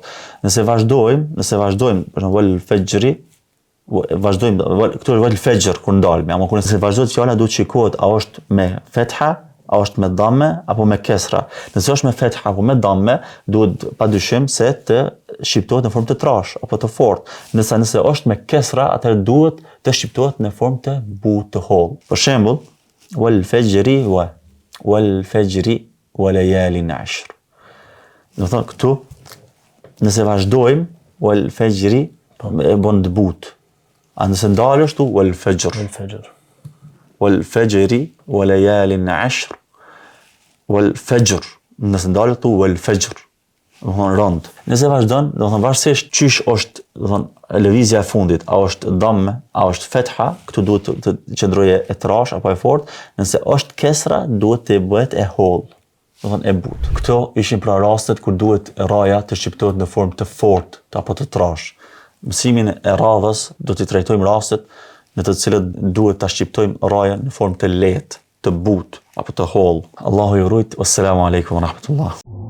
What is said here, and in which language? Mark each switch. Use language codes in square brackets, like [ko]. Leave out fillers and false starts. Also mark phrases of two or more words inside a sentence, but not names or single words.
[sq] Nëse vazhdojmë, për shembull fajri, këtu është [ar] والفجر [sq] kur ndalemi, ama kur nëse vazhdohet fjala duhet shikohet a është me fetha, a është me damme apo me kesra. Nëse është me fetha apo me damme, duhet padyshim se të shqiptohet në formë të trash apo të fortë. Nëse është me kesra, atëherë duhet të shqiptohet në formë të butë të hollë. Për shembull, [ar] والفجر وليال عشر. [sq] Do thonë këtu, nëse vazhdojmë [ar] والفجر [sq] e bën të butë. A nëse ndalësh tu [ar] والفجر. والفجر وليال عشر والفجر, [sq] nëse ndalet tu [ar] والفجر, [sq] do thonë rënd. Nëse vazhdon, do thonë varësisht çish është, do thonë lëvizja e fundit, a është damme, a është fetha, këtu duhet të qëndroje e trash apo e fortë, nëse është kesra, duhet të bëhet e hollë, do thonë e butë. Këto ishin pra rastet kur duhet raja të shqiptohet në formë të fortë apo të trash. Mësimin e radhës do t'i trajtojmë rastet në të cilët duhet ta shqiptojmë rajen në formë të lehtë, të butë apo të hollë. Allahu ju rujt. [ar] والسلام عليكم ورحمة الله.